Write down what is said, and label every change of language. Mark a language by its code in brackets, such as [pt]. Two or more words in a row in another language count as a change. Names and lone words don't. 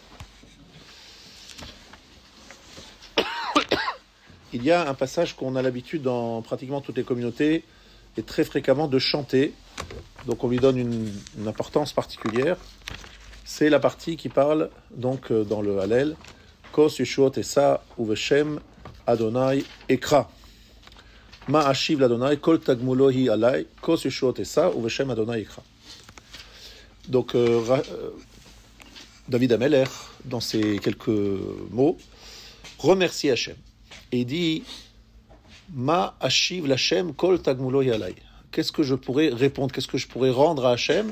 [fr] Il y a un passage qu'on a l'habitude dans pratiquement toutes les communautés et très fréquemment de chanter. Donc on lui donne une importance particulière. C'est la partie qui parle donc dans le Hallel [he] כוס ישועות אשא ובשם אדוני אקרא. מה אשיב לאדוני כל תגמולוהי עלי כוס ישועות אשא ובשם אדוני אקרא. [fr] Donc David Ameler, dans ces quelques mots, remercie Hachem. Et il dit [he] מה אשיב להשם כל תגמולוהי עלי. [fr] Qu'est-ce que je pourrais répondre? Qu'est-ce que je pourrais rendre à Hachem?